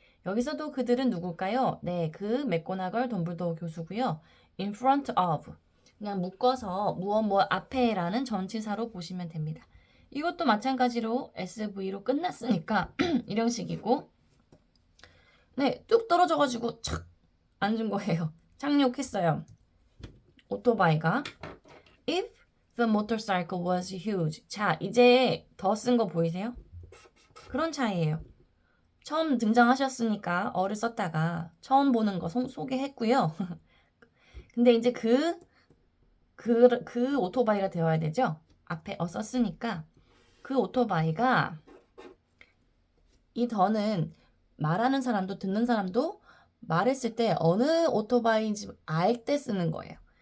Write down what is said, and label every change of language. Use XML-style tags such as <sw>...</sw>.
<ko>여기서도 그들은 누굴까요? 네, 그 맥고나걸 덤블도어 교수고요.</ko> <en>in front of.</en> <ko>그냥 묶어서 무엇 앞에라는 전치사로 보시면 됩니다. 이것도 마찬가지로 SV로 끝났으니까 이런 식이고 네, 뚝 떨어져가지고 착 앉은 거예요. 착륙했어요. 오토바이가</ko> <en>If the motorcycle was huge.</en> <ko>자, 이제 더 쓴 거 보이세요? 그런 차이예요. 처음 등장하셨으니까 어를 썼다가 처음 보는 거 소개했고요. 근데 이제 그 오토바이가 되어야 되죠? 앞에 썼으니까 그 오토바이가 이 더는 말하는 사람도 듣는 사람도 말했을 때 어느 오토바이인지 알 때 쓰는 거예요.</ko>